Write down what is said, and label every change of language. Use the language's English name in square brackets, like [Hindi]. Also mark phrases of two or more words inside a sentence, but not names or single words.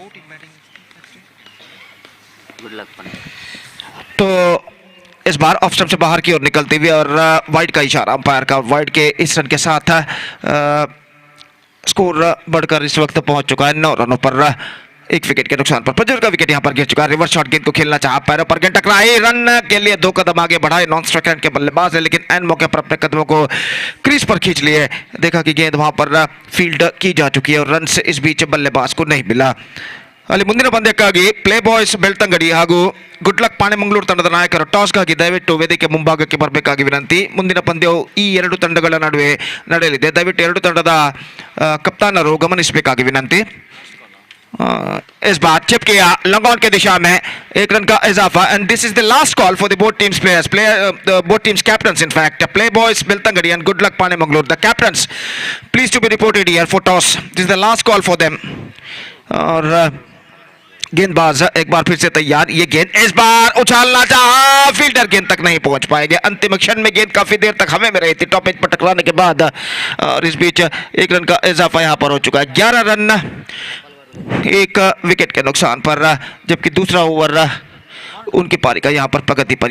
[Hindi] तो इस बार [English] off stump [Hindi] से बाहर की ओर निकलते हुए और वाइड का इशारा अंपायर का, वाइड के इस रन के साथ स्कोर बढ़कर इस वक्त पहुंच चुका है 9 रनों पर 1 विकेट के नुकसान पर। प्रज्वल का विकेट यहां पर गिर चुका है। रिवर्स शॉट गेंद को खेलना चाहा, पैरों पर गेंद टकराई, रन के लिए 2 कदम आगे बढ़ाए [English] non strike end [Hindi] के बल्लेबाज है, लेकिन एंड मौके पर अपने कदमों को क्रीज पर खींच लिए। देखा कि गेंद वहां पर फील्ड की जा चुकी है और रन से इस बीच बल्लेबाज को नहीं मिला। [Kannada] ಅಲ್ಲಿ ಮುಂದಿನ ಪಂದ್ಯಕ್ಕಾಗಿ ಪ್ಲೇ ಬಾಯ್ಸ್ ಬೆಳ್ತಂಗಡಿ ಹಾಗೂ ಗುಡ್ ಲಕ್ ಪಾಣೆ ಮಂಗಳೂರು ತಂಡದ ನಾಯಕರು ಟಾಸ್ಗಾಗಿ ದಯವಿಟ್ಟು ವೇದಿಕೆ ಮುಂಭಾಗಕ್ಕೆ ಬರಬೇಕಾಗಿ ವಿನಂತಿ. ಮುಂದಿನ ಪಂದ್ಯವು ಈ 2 ತಂಡಗಳ ನಡುವೆ ನಡೆಯಲಿದೆ. ದಯವಿಟ್ಟು 2 ತಂಡದ ಕಪ್ತಾನರು ಗಮನಿಸಬೇಕಾಗಿ ವಿನಂತಿ. [Hindi] इस बार चिप किया [English] long on [Hindi] के दिशा में, एक रन का इजाफा। [English] and this is the last call for the both teams players, both teams captains in fact, play boys Biltangadi and good luck Pane Mangalore, the captains please to be reported here for toss. This is the last call for them. [Hindi] और गेंदबाज एक बार फिर से तैयार, ये गेंद इस बार उछालना चाहा, फील्डर गेंद तक नहीं पहुंच पाएंगे। अंतिम क्षण में गेंद काफी देर तक हवा में रही थी [English] top edge [Hindi] पर टकराने के बाद, और इस बीच एक रन का इजाफा यहां पर हो चुका है। 11 रन एक विकेट के नुकसान पर, जबकि दूसरा ओवर उनकी पारी का यहां पर प्रगति पर।